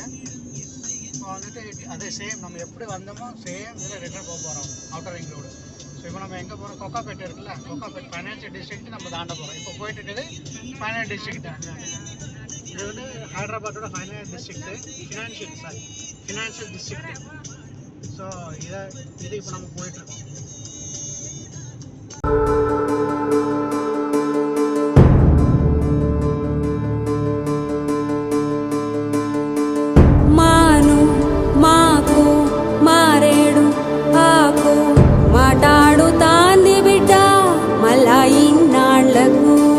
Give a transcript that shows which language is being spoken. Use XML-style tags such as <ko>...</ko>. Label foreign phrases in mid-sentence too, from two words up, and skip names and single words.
<ta>இப்போ வந்துட்டு அதே சேம் நம்ம எப்படி வந்தோமோ சேம் இதில் ரிட்டர்ன் போக போகிறோம்,</ta> <en>outer ring road.</en> <ta>ஸோ இப்போ நம்ம எங்கே போகிறோம், கொக்காப்பேட்டை இருக்குல்ல, கொக்காப்பேட்</ta> <en>financial district</en> <ta>நம்ம தாண்ட போகிறோம். இப்போ போயிட்டு இருக்குது</ta> <en>finance district.</en> <ta>இது வந்து ஹைதராபாத்தோட</ta> <en>finance district, financial district.</en> <ta>ஸோ இது இப்போ நம்ம போயிட்டுருக்கோம்.</ta> <te>మాను మాకు మారేడు ఆకు మాటాడుతాంది బిడ్డ మళ్ళా ఇన్నాళ్లకు.</te>